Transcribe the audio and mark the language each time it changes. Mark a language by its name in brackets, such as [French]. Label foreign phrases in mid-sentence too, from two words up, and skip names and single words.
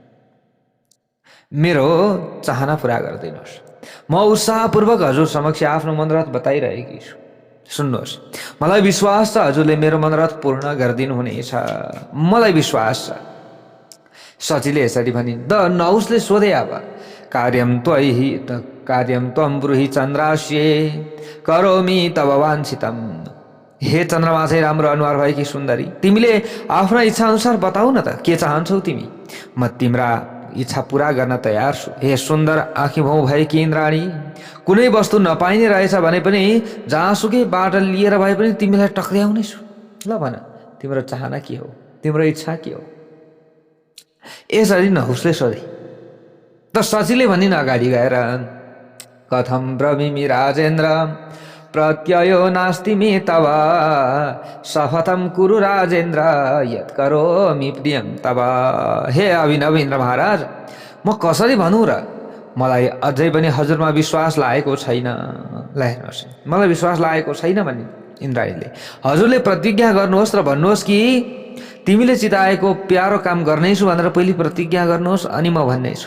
[Nepali] मेरो चाहना पुरा गरिदिनुहोस्। म उत्साहपूर्वक हजुर समक्ष आफ्नो मनरथ बताइरहेकी छु। सुन्नुहोस्, मलाई विश्वास छ हजुरले मेरो मनरथ पूर्ण गरिदिनुहुनेछ, मलाई विश्वास छ। सचीले यसरी भनिन्। द नहुसले सोधे, [Sanskrit] अब कार्यं त्वं ब्रूहि चन्द्रास्ये करोमि तव वाञ्छितम्। [Nepali] हे चन्द्रमा चाहिँ राम्रो अनुहार भएकी सुन्दरी, तिमीले आफ्ना इच्छा अनुसार बताऊ न त, के चाहन्छौ तिमी? म तिम्रा इच्छा पुरा गर्न तयार छु। हे सुन्दर आँखी भाउ भएकी इन्द्राणी, कुनै वस्तु नपाइने रहेछ भने पनि जहाँसुकै बाट लिएर भए पनि तिमीलाई टक्र्याउने छु। ल भन, तिम्रो चाहना के हो? तिम्रो इच्छा के हो? यसरी नहुसले सोधे। त सचीले भनिन् अगाडि गएर, [Sanskrit] कथं ब्रवीमि राजेन्द्र प्रत्ययो नास्ति मे तव, शपथं कुरु राजेन्द्र यत् करोमि प्रियं तव। [Nepali] हे अभिनव इन्द्र महाराज, म कसरी भनौँ र? मलाई अझै पनि हजुरमा विश्वास लागेको छैन। ल हेर्नुहोस्, मलाई विश्वास लागेको छैन भने इन्द्राणीले, हजुरले प्रतिज्ञा गर्नुहोस् र भन्नुहोस् कि तिमीले चिताएको प्यारो काम गर्नेछु भनेर पहिले प्रतिज्ञा गर्नुहोस्, अनि म भन्नेछु।